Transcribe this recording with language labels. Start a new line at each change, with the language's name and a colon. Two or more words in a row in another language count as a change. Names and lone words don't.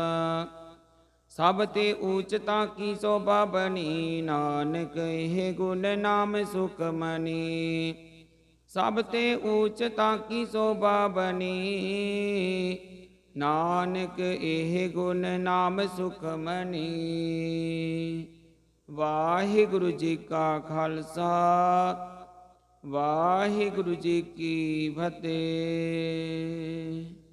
Punjabi: ਸਭ ਤੇ ਊਚਤਾ ਕੀ ਸ਼ੋਭਾ ਬਨੀ, ਨਾਨਕ ਹੇ ਗੁਣ ਨਾਮ ਸੁਖ ਮਨੀ। ਸਭ ਤੇ ਊਚਤਾ ਕੀ ਸ਼ੋਭਾ ਬਨੀ, ਨਾਨਕ ਏਹ ਗੁਣ ਨਾਮ ਸੁਖ ਮਨੀ। ਵਾਹਿਗੁਰੂ ਜੀ ਕਾ ਖਾਲਸਾ, ਵਾਹਿਗੁਰੂ ਜੀ ਕੀ ਫਤਿਹ।